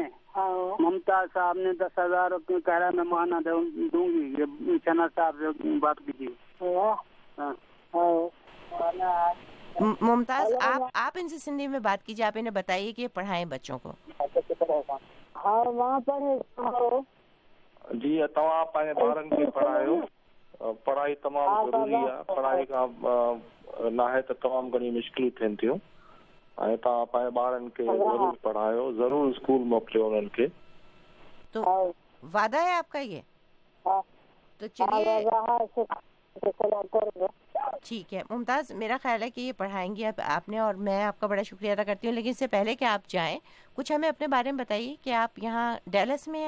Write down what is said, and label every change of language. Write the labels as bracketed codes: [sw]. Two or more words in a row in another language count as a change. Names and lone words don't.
[ur] ممتاز صاحب نے 10,000 کہہ رہا میں ماہانہ دوں گی, یہ شہناز صاحب سے بات کیجیے. ممتاز آپ ان سے سندھی میں بات کیجیے, آپ انہیں بتائیے کہ پڑھائیں بچوں کو. ہاں وہاں پر [sd] جی, تمام پانچ ॿारनि खे पढ़ायो. पढ़ाई तमामु ज़रूरी आहे. पढ़ाई खां न आहे त तमामु घणी मुश्किलूं थियनि थियूं, ऐं तव्हां पंहिंजे ॿारनि खे ज़रूरु पढ़ायो, ज़रूरु स्कूल मोकिलियो उन्हनि खे. [ur] تو وعدہ ہے آپ کا یہ؟ تو چلیے ٹھیک ہے ممتاز, میرا خیال ہے کہ یہ پڑھائیں گی آپ نے, اور میں آپ کا بڑا شکریہ ادا کرتی ہوں. لیکن اس سے پہلے کہ آپ جائیں, کچھ ہمیں اپنے بارے میں بتائیے کہ آپ یہاں ڈیلس میں ہیں.